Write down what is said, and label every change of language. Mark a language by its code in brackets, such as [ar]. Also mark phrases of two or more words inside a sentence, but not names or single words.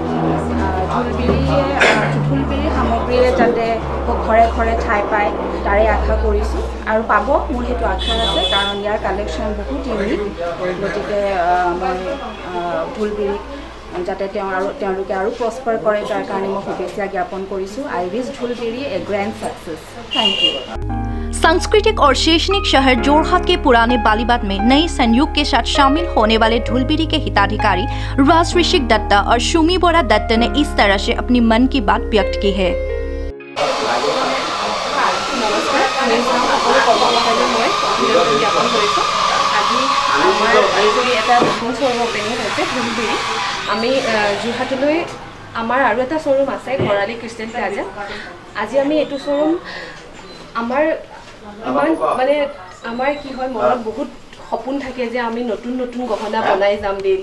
[as] ঢোলবিৰি সামগ্ৰীৰে যাতে ঘৰে ঘৰে ঠাই পায় তাৰে আশা কৰিছোঁ আৰু পাব, মোৰ সেইটো আশা আছে কাৰণ ইয়াৰ কালেকশ্যন বহুত ইউনিক। গতিকে মই ঢোলবিৰিক যাতে তেওঁলোকে আৰু প্ৰস্পাৰ কৰে তাৰ কাৰণে মই শুভেচ্ছা জ্ঞাপন কৰিছোঁ। [en] I wish ঢোলবিৰি a grand success. Thank you। [hi] सांस्कृतिक और शैक्षणिक शहर जोरहाट के पुराने बालीबाद में नए संयोग के साथ शामिल होने वाले ढोलबेरी के हिताधिकारी राज ऋषिक दत्ता और सुमी बोरा दत्त ने इस तरह से अपनी मन की बात व्यक्त की है। [as] আমি যোৰহাটলৈ আমাৰ আৰু এটা শ্ব'ৰুম আছে ঘৰালি ক্ৰিষ্টেল প্লাজা। আজি আমি এইটো শ্ব'ৰুম আমাৰ ইমান মানে আমাৰ কি হয় মনত বহুত সপোন থাকে যে আমি নতুন নতুন গহনা বনাই যাম ডেইলি।